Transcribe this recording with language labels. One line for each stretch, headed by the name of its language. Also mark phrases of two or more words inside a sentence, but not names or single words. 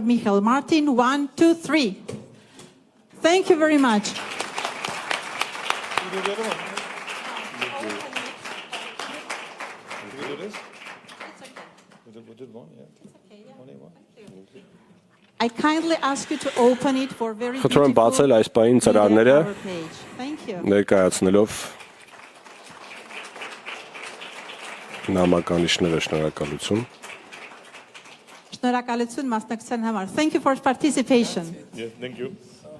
English: Michal Martin. 1, 2, 3. Thank you very much. I kindly ask you to open it for very
Armenian: Խնդրում եմ բացել այս պահին ծրարները
English: Thank you.
Armenian: ներկայացնելով նամականիշները շնորհակալություն։ Շնորհակալություն մասնակցության համար.
English: Thank you for participation. Yeah, thank you.